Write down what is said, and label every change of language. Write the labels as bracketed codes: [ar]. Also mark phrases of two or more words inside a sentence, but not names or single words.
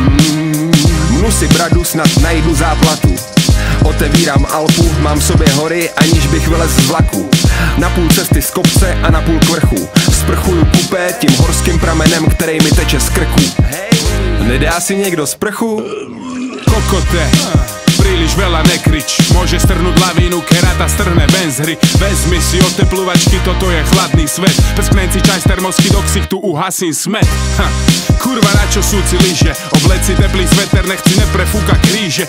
[cs] Mnu si bradu, snad najdu záplatu. Otevírám Alpu, mám v sobě hory, aniž bych vylez z vlaku. Na půl cesty z kopce a na půl k vrchu. Sprchuju kupé tím horským pramenem, který mi teče z krku. Nedá si někdo sprchu? Kokote, [sk] príliš veľa nekrič, môže strhnúť lavínu, kerata strhne ven z hry. Vezmi si oteplovačky, toto je chladný svet. Prsknem si čaj z termosky, do ksichtu uhasím smet. Kurva, na čo sú ci lyže? Oblec si teplý sveter, nechci neprefúka kríže.